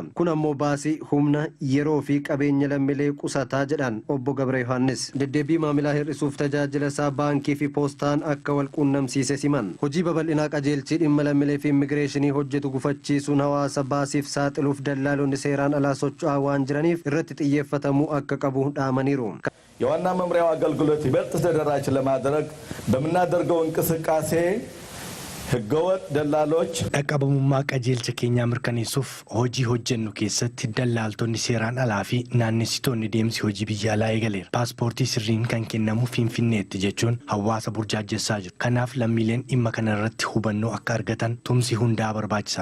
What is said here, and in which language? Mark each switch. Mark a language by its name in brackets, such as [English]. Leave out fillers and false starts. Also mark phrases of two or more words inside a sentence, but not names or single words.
[Oromo] Kun ammoo baasii humna yeroo fi qabeenya lammiilee qusataa jedhan obbo Gabra Yohaannis. Deddeebii maamilaa hir'isuuf tajaajila isaa baankii fi poostaan akka wal quunnamsiise siman. Hojii babal'inaa qajeelchi dhimma lammiilee fi immigireeshinii hojjetu gufachiisuun hawaasa baasiif saaxiluuf dallaalonni seeraan alaa socho'aa waan jiraniif irratti xiyyeeffatamuu akka qabu dhaamaniiru. [Amharic] የዋና መምሪያው አገልግሎት ይበልጥ ተደራሽ ለማድረግ በምናደርገው እንቅስቃሴ ህገወጥ ደላሎች [Oromo] dhaqqabamummaa qajeelcha keenyaa mirkaneessuuf hojii hojjennu keessatti dallaaltonni seeraan alaa fi naannessitoonni deemsi hojii biyya alaa eegaleera. Paaspoortii sirriin kan kennamu Finfinneetti jechuun hawaasa burjaajessaa jiru. Kanaaf lammiileen dhimma kana irratti hubannoo akka argatan tumsi hundaa barbaachisaadha.